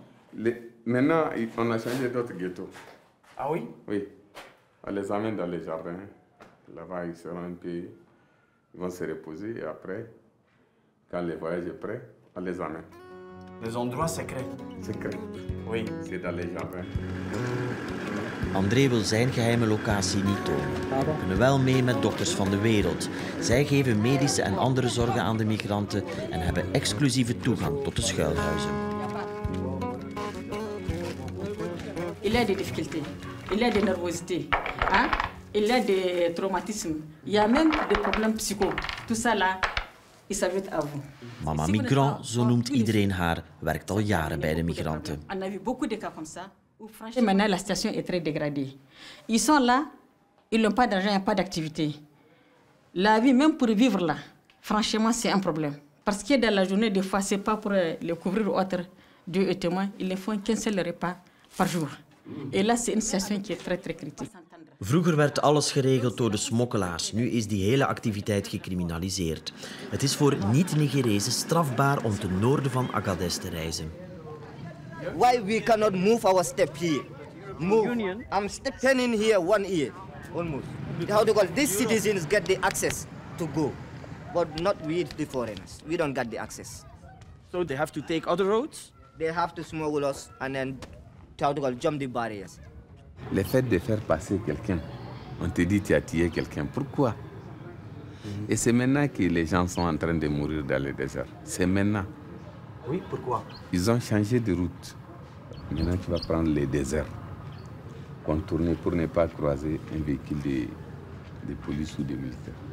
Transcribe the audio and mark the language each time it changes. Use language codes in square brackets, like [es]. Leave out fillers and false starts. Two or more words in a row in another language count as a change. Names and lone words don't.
[fr] Maintenant, on a changé d'autres ghettos. Ah oui? Oui. On les amène dans les jardins. Là-bas, ils seront un peu... Ils vont se reposer et après, quand le voyage est prêt, on les amène. Les endroits secrets? Secret. Oui. C'est dans les jardins. [nl] André wil zijn geheime locatie niet tonen. We kunnen wel mee met Dokters van de Wereld. Zij geven medische en andere zorgen aan de migranten en hebben exclusieve toegang tot de schuilhuizen. [fr] Il y a des difficultés, il y a des nervosités, hein? Il y a des traumatismes, il y a même des problèmes psycho. Tout ça là, il s'ajoute à vous. [nl] Mama Migrant, zo noemt iedereen haar, werkt al jaren bij de migranten. [fr] On a vu beaucoup de cas comme ça. Maintenant, la situation est très dégradée. Ils sont là, ils n'ont pas d'argent, il n'y a pas d'activité. La vie, même pour vivre là, franchement, c'est un problème. Parce que dans la journée, des fois, ce n'est pas pour les couvrir ou autre, Dieu est témoin, ils ne font qu'un seul repas par jour. Et là, c'est une situation qui est très, très critique. [nl] Vroeger werd alles geregeld door de smokkelaars. Nu is die hele activiteit gecriminaliseerd. Het is voor niet-Nigerezen strafbaar om ten noorden van Agadez te reizen. [en] Why we cannot move our step here? Move. I'm standing here 1 year, almost. How to call it? These citizens get the access to go, but not we, the foreigners. We don't get the access. So they have to take other roads? They have to smuggle us and then how to call it, jump the barriers. [fr] Le fait de faire passer quelqu'un, on te dit tu as tué quelqu'un. Pourquoi? Et c'est maintenant que les gens sont en train de mourir dans le désert. C'est maintenant. Oui, pourquoi? Ils ont changé de route. Maintenant, tu vas prendre le désert, contourner pour ne pas croiser un véhicule de police ou de militaires.